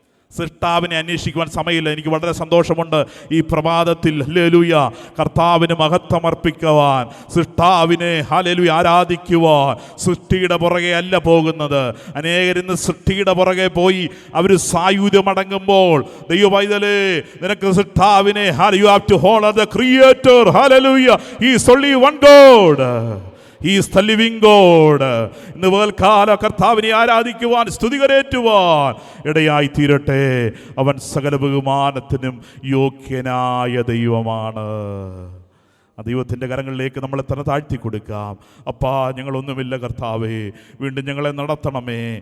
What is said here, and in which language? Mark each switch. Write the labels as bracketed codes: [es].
[ml] സൃഷ്ടാവിനെ അന്വേഷിക്കുവാൻ സമയമില്ല. എനിക്ക് വളരെ സന്തോഷമുണ്ട് ഈ പ്രഭാതത്തിൽ ഹല്ലേലൂയ കർത്താവിന് മഹത്വം അർപ്പിക്കുവാൻ, സൃഷ്ടാവിനെ ഹല്ലേലൂയ ആരാധിക്കുവാൻ. സൃഷ്ടിയുടെ പുറകെ അല്ല പോകുന്നത്. അനേകരിന്ന് സൃഷ്ടിയുടെ പുറകെ പോയി അവർ സായുധ്യമടങ്ങുമ്പോൾ, ദൈവപൈതലേ, നിനക്ക് സൃഷ്ടാവിനെ, [en] you have to honor the creator. hallelujah, he is only one God, he is the living God. [ml] ഇന്ന് പകൽക്കാല കർത്താവിനെ ആരാധിക്കുവാൻ, സ്തുതികരേറ്റുവാൻ ഇടയായി തീരട്ടെ. അവൻ സകല ബഹുമാനത്തിനും യോഗ്യനായ ദൈവമാണ്. ആ ദൈവത്തിൻ്റെ കരങ്ങളിലേക്ക് നമ്മളെ തന്നെ താഴ്ത്തി കൊടുക്കാം. അപ്പാ, ഞങ്ങളൊന്നുമില്ല കർത്താവേ, വീണ്ടും ഞങ്ങളെ നടത്തണമേ.